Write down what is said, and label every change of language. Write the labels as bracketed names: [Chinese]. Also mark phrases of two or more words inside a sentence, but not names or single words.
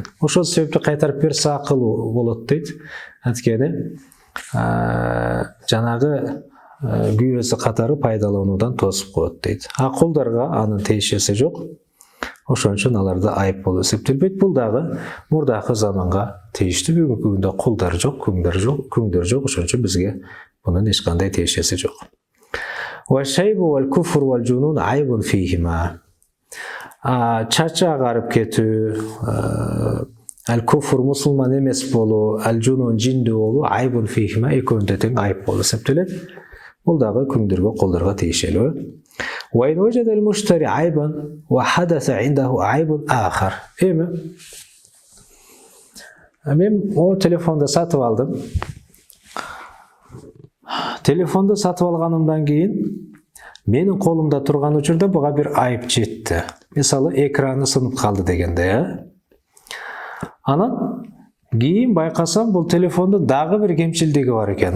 [Kyrgyz] Ошол себептен кайтарып берсе акылуу болот дейт. Анткени жанагы күйөөсү катары пайдалануудан тосуп коет дейт. А колдорго анын тиешеси жок. Ошон үчүн аларда айып болуп эсептелбейт. Бул дагы мурдакы заманга тийиштүү. Бүгүнкү күндө колдор жок, күңдөр жок. Ошон үчүн бизге бунун эч кандай тиешеси жок. [Arabic] والشيب والكفر والجنون عيب فيهما. [Kyrgyz] Чачы агарып кетүү, ал куфр мусулман эмес болуу, ал жунун жиндүү болуу [Arabic] عيب فيهما [Kyrgyz] экөөндө тең айып болуп эсептелет. Бул дагы күңдөргө, колдорго тиешелүү. [Arabic] وإن وجد المشتري عيبا وحدث عنده عيب آخر. [Kyrgyz] Эми мен о телефонду сатып алдым. Телефонду сатып алганымдан кийин менин колумда турган учурда буга бир айып жетти. Мисалы, экраны сынып калды дегенде, Анан кийин байкасам бул телефондун дагы бир кемчилдиги бар экен.